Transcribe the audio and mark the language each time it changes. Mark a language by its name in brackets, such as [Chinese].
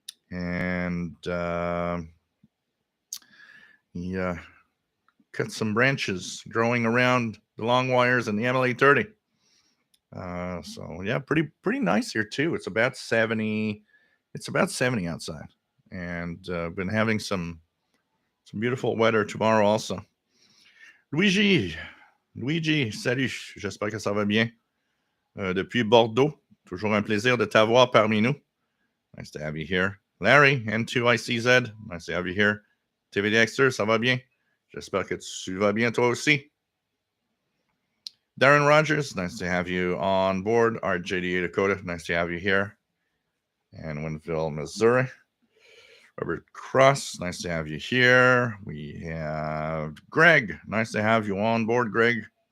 [English] And yeah, cut some branches growing around the long wires and the MLA30. So yeah, pretty nice here too. It's about 70. It's about 70 outside, and been having some Some beautiful weather tomorrow also. [French] Luigi, salut, j'espère que ça va bien. Depuis Bordeaux, toujours un plaisir de t'avoir parmi nous. [English] Nice to have you here. Larry, N2ICZ, nice to have you here. [French] TV Dexter, ça va bien? J'espère que tu vas bien toi aussi. [English] Darren Rogers, nice to have you on board. RJDA Dakota, nice to have you here. And Winville, Missouri. Robert Cross, nice to have you here. We have Greg, nice to have you on board, Greg.